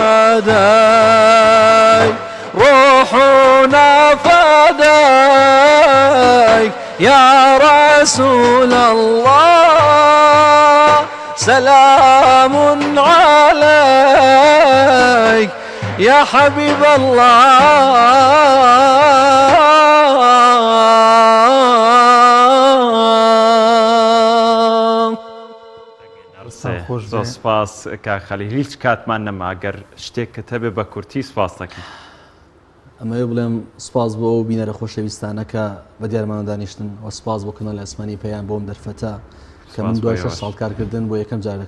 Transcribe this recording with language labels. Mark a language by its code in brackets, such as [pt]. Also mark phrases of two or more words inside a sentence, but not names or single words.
[ar] فداك روحنا فداك يا رسول الله سلام عليك يا حبيب الله [ckb] زۆر سپاس کاک خەلیل هیچ کاتمان نەماگەر شتێک کە تەبێ بە کورتی سپاس دەکەین ئەمەوێ بڵێم سپاس بۆ ئەو بینەرە خۆشەویستانەکە بە دیارمانە دانیشتن و سپاس بۆ کەناڵی ئاسمانی پەیام بۆم دەرفەتە کە من دوای 6 ساڵ کارکردن بۆ یەکەم جار لە